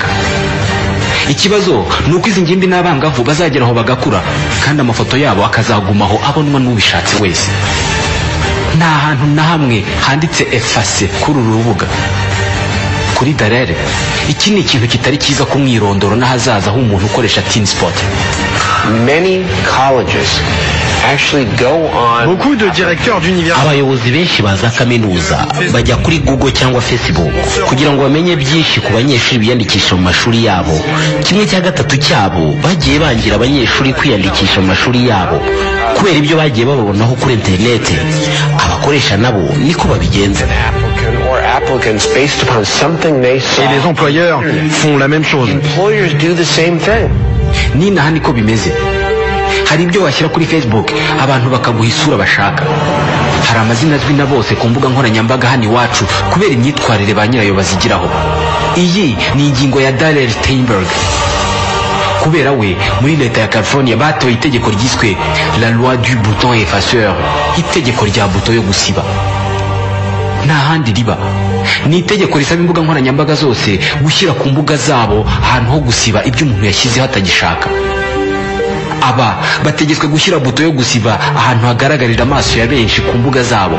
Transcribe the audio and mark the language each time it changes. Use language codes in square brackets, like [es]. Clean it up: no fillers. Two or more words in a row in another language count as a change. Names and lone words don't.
[rw] Ikibazo ni uko izi ngimbi n'abangavu bazageraho bagakura kandi amafoto yabo akazagumaho abonwa n'ubishatse wese. Nta hantu na hamwe handitse efface kuri uru rubuga. Kuri Darrell, iki ni ikintu kitari cyiza ku mwirondoro n'ahazaza h'umuntu ukoresha TeenSpot. [en] Many colleges actually go on. [fr] Beaucoup de directeurs d'université. [rw] Abayobozi benshi baza kaminuza bajya kuri Google cyangwa Facebook kugira ngo bamenye byinshi ku banyeshuri biyandikisha mu mashuri yabo. 1/3 cyabo bagiye bangira abanyeshuri kwiyandikisha mu mashuri yabo kubera ibyo bagiye babonaho kuri internet. Abakoresha nabo niko babigenza. [fr] Et les employeurs font la même chose. [en] Employers do the same thing. [rw] Ni naha niko bimeze. Hari ibyo washyira kuri Facebook abantu bakaguha isura bashaka. Hari amazina azwi na bose ku mbuga nkoranyambaga hano iwacu kubera imyitwarire ba nyirayo bazigiraho. Iyi ni ingingo ya Darrell Steinberg. Kubera we muri leta ya California batoye itegeko ryiswe [fr] la loi du bouton effaceur, [rw] itegeko rya buto yo gusiba. Nta handi riba. Ni itegeko risaba imbuga nkoranyambaga zose gushyira ku mbuga zabo ahantu ho gusiba ibyo umuntu yashyizeho atagishaka. Aba bategetswe gushyira buto yo gusiba ahantu hagaragarira amaso ya benshi ku mbuga zabo.